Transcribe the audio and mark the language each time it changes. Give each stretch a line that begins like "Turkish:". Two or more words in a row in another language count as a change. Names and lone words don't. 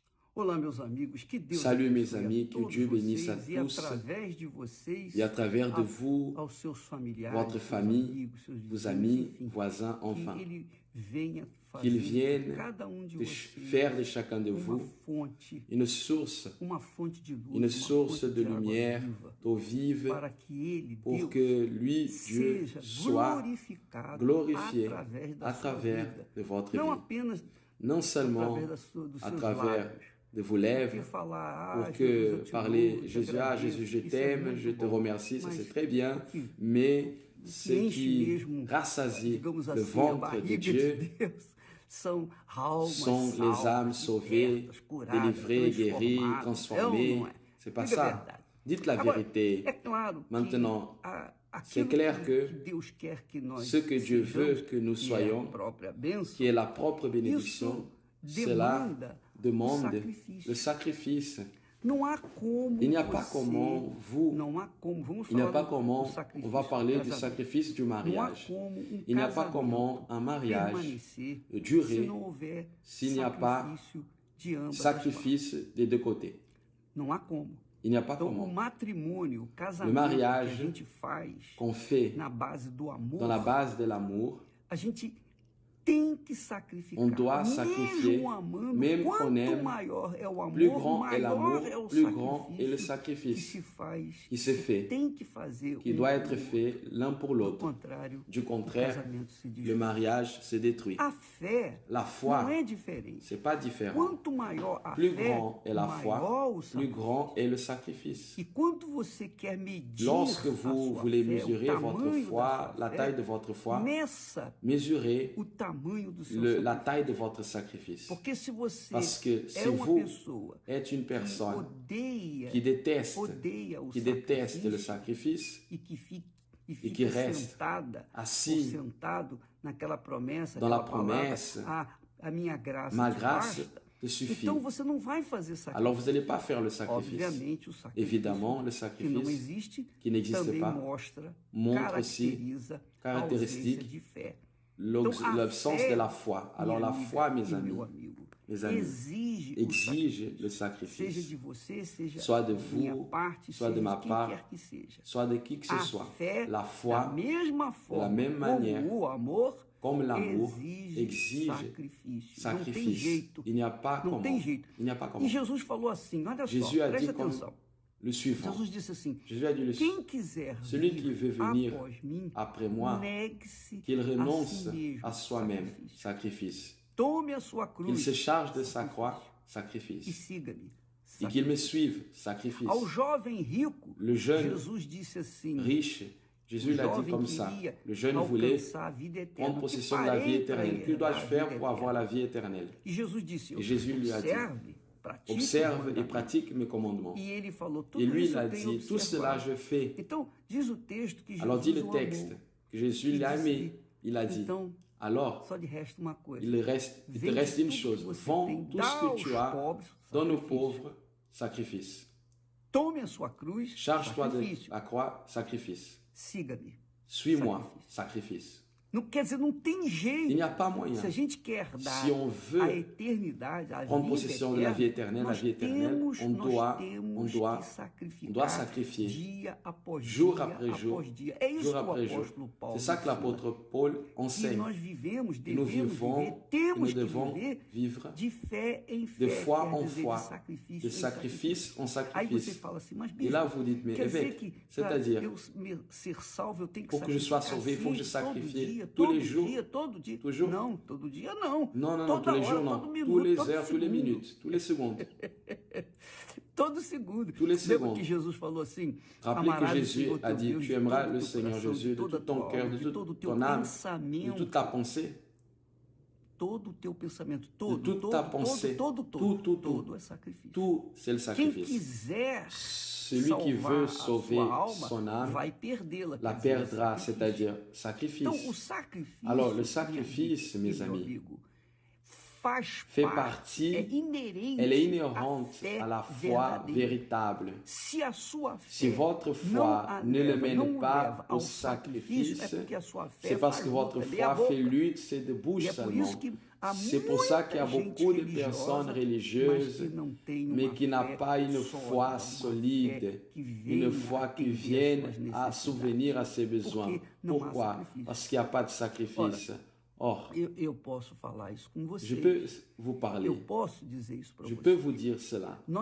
Portuguese: Olá, meus amigos, que Deus
French: Salut mes
Portuguese: abençoe a
French: amis, que
Portuguese: todos
French: Dieu bénisse à
Portuguese: vocês e
French: tous
Portuguese: através de vocês
French: et à travers de vous,
Portuguese: aos seus familiares,
French: votre
Portuguese: seus
French: famille,
Portuguese: amigos, seus
French: vos
Portuguese: vizinhos,
French: amis,
Portuguese: enfim,
French: voisins,
Portuguese: que
French: enfin,
Portuguese: Ele venha fazer
French: qu'il
Portuguese: de
French: vienne
Portuguese: cada um de vocês
French: faire de chacun de
Portuguese: uma
French: vous
Portuguese: fonte
French: une source
Portuguese: de luz,
French: une
Portuguese: uma
French: source
Portuguese: fonte de água
French: lumière,
Portuguese: viva,
French: d'eau vive,
Portuguese: para que Ele,
French: pour
Portuguese: Deus,
French: que lui, Dieu,
Portuguese: seja
French: soit
Portuguese: glorificado
French: glorifié
Portuguese: através da
French: à
Portuguese: sua
French: travers
Portuguese: vida,
French: de votre
Portuguese: não
French: vie.
Portuguese: apenas
French: Non seulement
Portuguese: através dos
French: à
Portuguese: seus
French: travers
Portuguese: lábios.
French: de vos
Portuguese: Porque
French: lèvres,
Portuguese: falar,
French: pour
Portuguese: Jesus,
French: que
Portuguese: eu te
French: parler
Portuguese: louvo, eu te
French: Jésus,
Portuguese: agradeço,
French: Jésus, je
Portuguese: isso é
French: t'aime,
Portuguese: muito
French: je te
Portuguese: bom.
French: remercie, ça
Portuguese: Mas
French: c'est très bien,
Portuguese: o que
French: mais ce
Portuguese: enche
French: qui
Portuguese: mesmo,
French: rassasie
Portuguese: digamos
French: le
Portuguese: assim, a
French: ventre de
Portuguese: barriga
French: Dieu
Portuguese: de Deus são almas
French: sont les âmes
Portuguese: salvas,
French: sauvées,
Portuguese: libertas, curadas,
French: délivrées, guéries,
Portuguese: transformadas. É ou
French: transformées.
Portuguese: não é?
French: C'est pas
Portuguese: Diga a
French: ça.
Portuguese: verdade.
French: Dites la
Portuguese: Agora,
French: vérité.
Portuguese: é claro
French: Maintenant,
Portuguese: que
French: c'est clair que
Portuguese: Deus quer que nós
French: ce que Dieu veut
Portuguese: sejamos,
French: que nous
Portuguese: que é
French: soyons,
Portuguese: a própria bênção,
French: qui est la propre bénédiction, cela demande le sacrifice.
Portuguese: Não há como
French: Il n'y a pas comment vous,
Portuguese: não há como, vamos
French: il n'y a
Portuguese: falar
French: pas
Portuguese: do
French: comment,
Portuguese: sacrifício
French: on va parler
Portuguese: do
French: du
Portuguese: casamento.
French: sacrifice du
Portuguese: Não há
French: mariage.
Portuguese: como
French: Il n'y a pas
Portuguese: casamento
French: comment un mariage
Portuguese: permanecer se
French: durer
Portuguese: não houver
French: s'il n'y a pas
Portuguese: sacrifício de ambas as partes.
French: sacrifice des deux côtés.
Portuguese: Não há como.
French: Il n'y a pas
Portuguese: Então, o
French: comment.
Portuguese: matrimônio, o casamento
French: Le mariage
Portuguese: que a gente faz
French: Qu'on fait
Portuguese: na base do amor,
French: dans la base de l'amour,
Portuguese: a gente tem que sacrificar.
French: on doit sacrifier,
Portuguese: mesmo amando,
French: même qu'on
Portuguese: quanto
French: aime,
Portuguese: maior é o amor,
French: plus grand est l'amour,
Portuguese: maior é o
French: plus grand
Portuguese: sacrifício
French: est le
Portuguese: que
French: sacrifice
Portuguese: se faz,
French: qui se fait,
Portuguese: tem que fazer
French: qui
Portuguese: um
French: doit
Portuguese: ao
French: être
Portuguese: outro.
French: fait l'un pour
Portuguese: Do
French: l'autre.
Portuguese: contrário,
French: Du
Portuguese: o
French: contraire,
Portuguese: casamento se
French: le
Portuguese: desfaz.
French: mariage se détruit.
Portuguese: A fé
French: La foi,
Portuguese: não é diferente.
French: c'est pas différent.
Portuguese: Quanto maior a
French: Plus
Portuguese: fé,
French: grand est la foi,
Portuguese: maior o
French: plus
Portuguese: sacrifício.
French: grand est le sacrifice.
Portuguese: E quando você quer medir
French: Lorsque
Portuguese: a
French: vous
Portuguese: sua
French: voulez
Portuguese: fé,
French: mesurer
Portuguese: o
French: votre
Portuguese: tamanho
French: foi,
Portuguese: da sua
French: la
Portuguese: fé,
French: taille de votre foi,
Portuguese: meça
French: mesurez
Portuguese: o tamanho do seu
French: la
Portuguese: sacrifício.
French: taille de votre sacrifice.
Portuguese: Porque se você
French: Parce que
Portuguese: é
French: si
Portuguese: uma
French: vous
Portuguese: pessoa
French: êtes une
Portuguese: que
French: personne
Portuguese: odeia,
French: qui déteste,
Portuguese: odeia o
French: qui déteste le
Portuguese: sacrifício
French: sacrifice
Portuguese: e
French: qui
Portuguese: fica
French: reste
Portuguese: sentada
French: assis
Portuguese: ou sentado naquela promessa,
French: dans la
Portuguese: aquela palavra,
French: promesse,
Portuguese: a minha graça
French: ma
Portuguese: te
French: grâce
Portuguese: basta,
French: te suffit.
Portuguese: então você não vai fazer sacrifício.
French: Alors vous n'allez pas faire le sacrifice.
Portuguese: Obviamente, o sacrifício
French: Évidemment, le
Portuguese: que não
French: sacrifice
Portuguese: existe
French: qui n'existe
Portuguese: também
French: pas montre aussi caractérise
Portuguese: a ausência de fé.
French: l'absence de la foi. Alors la foi, mes amis, exige le
Portuguese: seja
French: sacrifice.
Portuguese: de você, seja
French: Soit de
Portuguese: da minha
French: vous,
Portuguese: parte,
French: soit
Portuguese: seja
French: de ma
Portuguese: quem
French: part,
Portuguese: quer que seja.
French: soit de qui que ce
Portuguese: A
French: soit.
Portuguese: fé,
French: La
Portuguese: da
French: foi,
Portuguese: mesma forma,
French: même manière,
Portuguese: como o amor,
French: comme l'amour,
Portuguese: exige
French: sacrifice.
Portuguese: Não tem jeito.
French: Il n'y a pas
Portuguese: Não
French: comment.
Portuguese: tem jeito.
French: Il n'y a pas
Portuguese: E
French: comment.
Portuguese: Jesus falou assim, olha
French: Jésus
Portuguese: só, a preste
French: dit comme
Portuguese: atenção.
French: le suivant.
Portuguese: Jesus disse assim,
French: Jésus a dit le suivant.
Portuguese: quem quiser
French: Celui qui veut venir
Portuguese: após mim,
French: après moi,
Portuguese: negue-se
French: qu'il
Portuguese: a
French: renonce
Portuguese: si mesmo,
French: à soi-même,
Portuguese: sacrifício.
French: sacrifice.
Portuguese: Tome a sua
French: Qu'il
Portuguese: cruz
French: se charge de sa croix,
Portuguese: e
French: sacrifice.
Portuguese: siga-me.
French: Et qu'il me suive, sacrifice.
Portuguese: Ao jovem rico,
French: Le jeune
Portuguese: Jesus disse assim,
French: riche, Jésus l'a dit
Portuguese: jovem
French: comme ça.
Portuguese: queria
French: Le jeune voulait
Portuguese: alcançar a vida eterna.
French: prendre
Portuguese: O que
French: possession de la vie
Portuguese: farei para
French: éternelle. Que
Portuguese: herdar
French: dois-je
Portuguese: a
French: faire
Portuguese: vida
French: pour avoir
Portuguese: eterna?
French: la vie éternelle?
Portuguese: E Jesus disse,
French: Et Jésus lui a dit,
Portuguese: pratique
French: observe
Portuguese: os
French: et
Portuguese: mandamentos.
French: pratique mes commandements.
Portuguese: E ele falou,
French: Et
Portuguese: tudo
French: lui,
Portuguese: isso
French: il a
Portuguese: eu tenho
French: dit, tout cela
Portuguese: observado.
French: je fais.
Portuguese: Então, diz o texto que
French: Alors dit
Portuguese: Jesus
French: le
Portuguese: o
French: texte
Portuguese: amou.
French: que Jésus l'a aimé. Il a dit,
Portuguese: Então,
French: alors,
Portuguese: só de resta uma coisa.
French: il te reste une chose. Vends tout ce que tu as, donne aux pauvres, sacrifice.
Portuguese: Tome a sua cruz,
French: Charge-toi de
Portuguese: sacrifício.
French: la croix, sacrifice.
Portuguese: Siga-me.
French: Suis-moi, sacrifice.
Portuguese: Não quer dizer, não tem jeito.
French: Il n'y a pas moyen.
Portuguese: Se a gente quer dar
French: Si on veut
Portuguese: a eternidade, a
French: prendre
Portuguese: vida
French: possession de la vie éternelle,
Portuguese: nós
French: doit
Portuguese: que
French: sacrifier
Portuguese: sacrificar dia após
French: jour
Portuguese: dia
French: après jour,
Portuguese: após dia. É isso
French: jour
Portuguese: que o
French: après jour.
Portuguese: apóstolo Paulo
French: C'est ça que
Portuguese: ensina.
French: l'apôtre Paul
Portuguese: E
French: enseigne.
Portuguese: nós vivemos,
French: Nous
Portuguese: devemos
French: vivons,
Portuguese: viver, temos
French: nous
Portuguese: que
French: devons
Portuguese: viver
French: vivre
Portuguese: de fé em fé,
French: de foi
Portuguese: quer
French: en
Portuguese: dizer,
French: foi,
Portuguese: de sacrifício
French: de
Portuguese: em
French: sacrifice en
Portuguese: Aí você
French: sacrifice.
Portuguese: fala assim, mas
French: Et
Portuguese: bispo,
French: là, vous dites, mais
Portuguese: quer dizer
French: évêque,
Portuguese: que
French: c'est-à-dire,
Portuguese: eu ser salvo, eu tenho que
French: pour que je sois
Portuguese: sacrificar
French: sauvé, il faut que je
Portuguese: sim, todo
French: sacrifie
Portuguese: dia,
French: tous
Portuguese: todo
French: les jours.
Portuguese: dia, todo dia.
French: Toujours?
Portuguese: Não, todo dia não.
French: Non, non, non,
Portuguese: Toda
French: tous les
Portuguese: hora,
French: jours, non.
Portuguese: todo minuto,
French: Tous les
Portuguese: todo
French: heures, tous les
Portuguese: segundo.
French: minutes, tous les secondes.
Portuguese: Todo segundo.
French: Tous les
Portuguese: Lembra
French: secondes.
Portuguese: que Jesus falou assim,
French: Rappelez que
Portuguese: amarás o
French: Jésus
Portuguese: Senhor
French: a
Portuguese: teu
French: dit,
Portuguese: Deus
French: tu
Portuguese: de
French: aimeras
Portuguese: todo
French: le
Portuguese: teu
French: Seigneur
Portuguese: coração,
French: Jésus de
Portuguese: toda
French: tout ton
Portuguese: tua
French: cœur,
Portuguese: alma,
French: de
Portuguese: de todo o
French: toute
Portuguese: teu
French: ton âme, de
Portuguese: pensamento,
French: toute ta pensée,
Portuguese: todo o teu pensamento, todo,
French: de toute ta pensée,
Portuguese: todo é sacrifício.
French: tout, c'est le
Portuguese: Quem
French: sacrifice.
Portuguese: quiser
French: Celui qui veut sauver son âme
Portuguese: vai perdê-la.
French: la
Portuguese: quer dizer,
French: perdra,
Portuguese: sacrifício.
French: c'est-à-dire
Portuguese: Então, o
French: sacrifice.
Portuguese: sacrifício,
French: Alors, le sacrifice,
Portuguese: minha
French: mes
Portuguese: meu
French: amis,
Portuguese: amigo, faz
French: fait
Portuguese: parte,
French: partie,
Portuguese: é inerente
French: elle est
Portuguese: à
French: inhérente
Portuguese: fé
French: à la foi
Portuguese: verdadeira.
French: véritable.
Portuguese: Se a sua fé
French: Si votre foi ne le mène pas au sacrifice,
Portuguese: é porque a sua fé
French: c'est parce
Portuguese: faz
French: que votre
Portuguese: luta, lê a
French: foi
Portuguese: boca.
French: fait lutte, c'est de
Portuguese: E
French: bouche
Portuguese: é por
French: seulement.
Portuguese: isso que
French: C'est pour ça qu'il y a beaucoup de personnes religieuses, mais qui n'ont pas une foi solide, une foi qui vienne à souvenir à ses besoins. Pourquoi? Parce qu'il n'y a pas de sacrifice. Or, je peux vous parler, je peux vous dire cela.